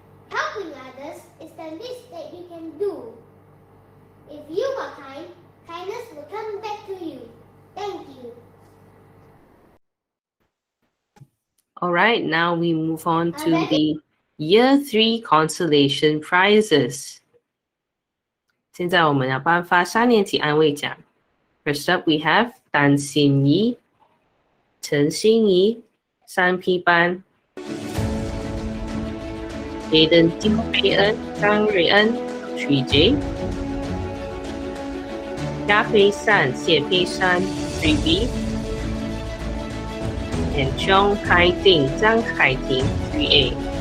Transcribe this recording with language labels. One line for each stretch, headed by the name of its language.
English: Helping others is the least that you can do. If you are kind, kindness will come back to you. Thank you. All right, now we move on to the Year 3 Consolation Prizes.
Chinese: 现在我们要颁发3年级安慰奖。
English: First up, we have 丹心怡、陈心怡、3P 班 Aiden 金佩恩、张瑞恩 3J 嘉佩善、谢佩珊 3B and Chong Kai Ting, Zhang Kai Ting, 3A.